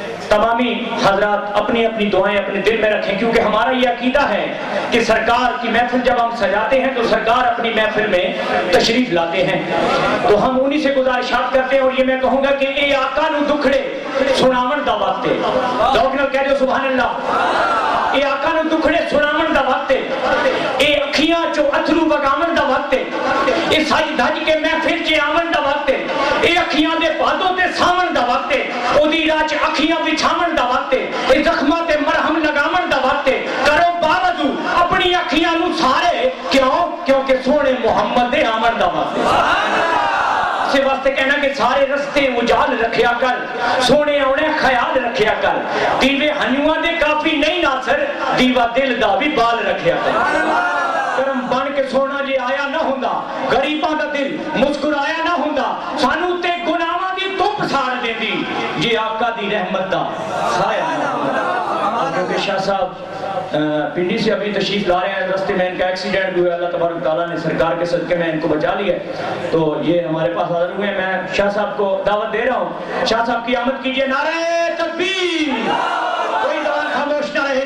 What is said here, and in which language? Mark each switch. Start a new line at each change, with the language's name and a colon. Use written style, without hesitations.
Urdu: تمامی حضرات اپنی اپنی دعائیں اپنے دل میں رکھیں کیونکہ ہمارا یہ عقیدہ ہے کہ سرکار کی محفل جب ہم سجاتے ہیں تو سرکار اپنی محفل میں تشریف لاتے ہیں. تو ہم انہی سے گزارشات کرتے ہیں اور یہ میں کہوں گا کہ
Punjabi: اے آقا نو دکھڑے سناون دا وقت ہے.
Urdu: لوگ نہ کہہ دو سبحان اللہ.
Punjabi: اے آقا نو دکھڑے سناون دا وقت ہے. اے اکھیاں چو اتھرو وگاون دا وقت ہے. اے سج دھج کے محفل چ آون دا وقت ہے. اے اکھیاں دے پادوں تے ساون دا وقت ہے. او دی راہ چ اکھیاں بچھاون دا وقت ہے. اے زخماں تے مرہم لگاون دا وقت ہے. کرو باوجو اپنی اکھیاں نو سارے کیوں کیونکہ سونے محمد دے آمن دا وقت ہے. سے واسطے کہنا کہ سارے رستے اجال رکھیا کر, سونے اونے خیال رکھیا کر. دیوے ہنیواں دے کافی نہیں ناصر, دیوا دل دا بھی بال رکھیا کر. کرم بن کے سونا جی آیا نہ ہوندا, غریباں دا دل مسکرایا نہ ہوندا, سانو تے گناہاں دی تپ ساڑ دیندی جی آقا دی رحمت دا سایہ نہ ہوندا.
Urdu: کیونکہ شاہ صاحب پنڈی سے ابھی تشریف لا رہے ہیں, راستے میں ان کا ایکسیڈنٹ ہوا, اللہ تبارک تعالیٰ نے سرکار کے صدقے میں ان کو بچا لیا. تو یہ ہمارے پاس حاضر ہوئے ہیں. میں شاہ صاحب کو دعوت دے رہا ہوں, شاہ صاحب کی آمد کیجئے. نعرہ تکبیر, کوئی زبان خاموش نہ رہے.